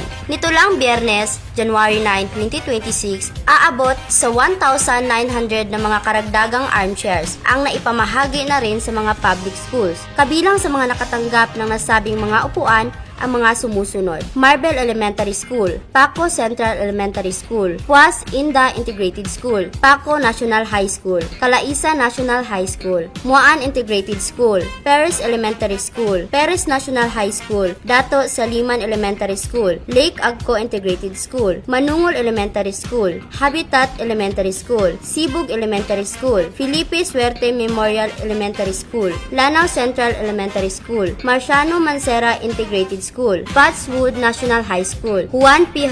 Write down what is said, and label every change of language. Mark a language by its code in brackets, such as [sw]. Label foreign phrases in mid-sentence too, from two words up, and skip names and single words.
[tl] Nito lang Biyernes, January 9, 2026, aabot sa 1,900 na mga karagdagang armchairs ang naipamahagi na rin sa mga [en] public schools. [tl] Kabilang sa mga nakatanggap ng nasabing mga upuan ang mga sumusunod: Marbel Elementary School, Paco Central Elementary School, Puas Inda Integrated School, Paco National High School, Calaisa National High School, Muaan Integrated School, Perez Elementary School, Perez National High School, Dato Saliman Elementary School, Lake Agco Integrated School, Manungol Elementary School, Habitat Elementary School, Sibug Elementary School, Felipe Suerte Memorial Elementary School, Lanao Central Elementary School, Marciano Mancera Integrated School, Patswood National High School, Juan P.